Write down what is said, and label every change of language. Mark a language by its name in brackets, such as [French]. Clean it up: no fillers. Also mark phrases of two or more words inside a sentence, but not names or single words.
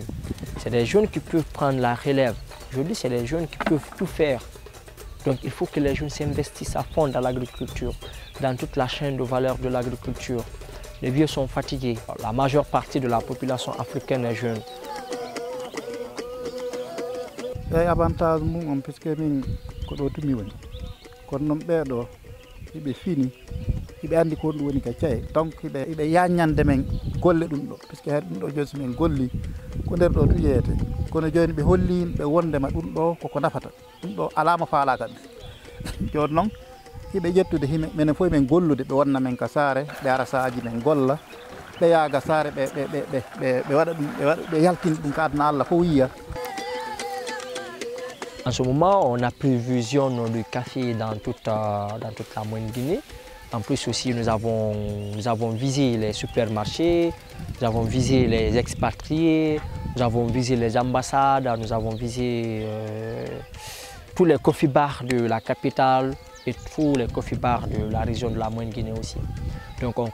[French] C'est les jeunes qui peuvent prendre la relève. Aujourd'hui, c'est les jeunes qui peuvent tout faire. Donc il faut que les jeunes s'investissent à fond dans l'agriculture, dans toute la chaîne de valeur de l'agriculture. Les vieux sont fatigués. La majeure partie de la population africaine est jeune. [Fula] Avantage mum puisque min ko do tumi woni kono non ɓeɗo iɓe fini iɓe andi ko ɗum woni ka caye donc iɓe yaññande men golle ɗum ɗo puisque hay ɗum ɗo joni so min golli ko nder ɗo tujeyete kono joni ɓe holli yimɓe wondema ɗum ɗo koko nafata ɗum ɗo alama faala kadi joni noon iɓe ƴettude hime minen fof men gollude ɓe wonna men ka saare ɓe ara saaji men golla ɓe yaaga saare ɓe waɗa ɗum ɓe yaltina ɗum ka aduna Allah fof yiya. [French] En ce moment, on a prévision du café dans toute la moyenne Guinée. En plus aussi, nous avons visé les supermarchés, nous avons visé les expatriés, nous avons visé les ambassades, nous avons visé tous les [English] coffee bars [French] de la capitale et tous les [English] coffee bars [French] de la région de la moyenne Guinée aussi.